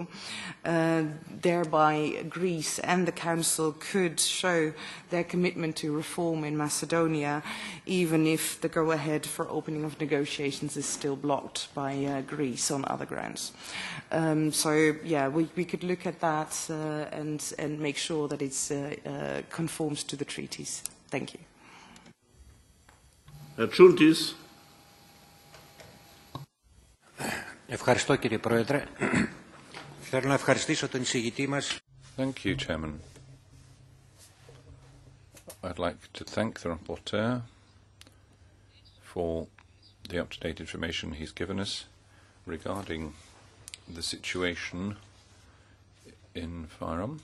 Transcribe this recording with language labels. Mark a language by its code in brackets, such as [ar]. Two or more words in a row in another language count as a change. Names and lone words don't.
[en] Thereby Greece and the Council could show their commitment to reform in Macedonia, even if the go-ahead for opening of negotiations is still blocked by Greece on other grounds. We could look at that and make sure that it conforms to the treaties. Thank you. Schultis. [el] Ευχαριστώ κύριε Πρόεδρε. Θέλω να ευχαριστήσω τον εισηγητή μας. [en] Thank you, Chairman. I'd like to thank the rapporteur for the up-to-date information he's given us regarding the situation in Fyrom.